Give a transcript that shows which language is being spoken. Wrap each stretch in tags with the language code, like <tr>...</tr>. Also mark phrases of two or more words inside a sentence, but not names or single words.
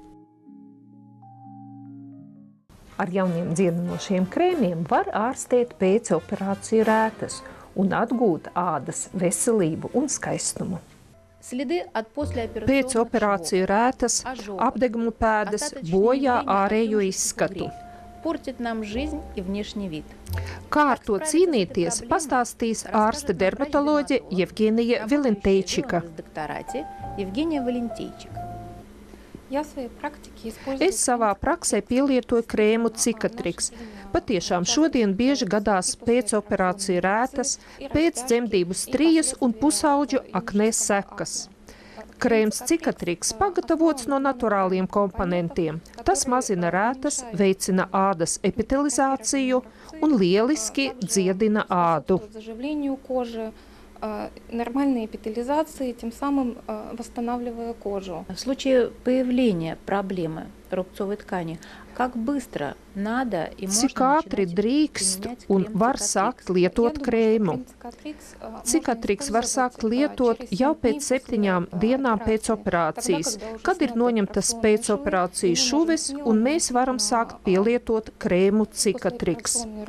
<lv>Ar jauniem dziedinošiem krēmiem var ārstēt pēcoperāciju rētas un atgūt ādas veselību un skaistumu. Pēc operāciju rētas, apdeguma pēdas bojā ārējo izskatu.</lv> <ru>портит нам жизнь и внешний вид.</ru> <lv>Kā ar to cīnīties, pastāstīs ārste dermatoloģe Jevgenija Vilintejčika. Es savā praksē pielietoju krēmu Cicatrix. Patiešām šodien bieži gadās pēcoperāciju rētas, pēcdzemdību strijas un pusauģu aknē sekas. Krēms Cicatrix pagatavots no naturāliem komponentiem. Tas mazina rētas, veicina ādas epitelizāciju un lieliski dziedina ādu.</lv> <ru>Нормальной эпителизации, тем самым восстанавливая кожу. В случае появления проблемы рубцовой ткани, как быстро надо и можно</ru> <lv>Cik ātri drīkst un var sākt lietot krēmu? Cicatrix var sākt lietot jau pēc 7 dienām pēc operācijas, kad ir noņemtas pēcoperācijas šuves, un mēs varam sākt pielietot krēmu Cicatrix.</lv>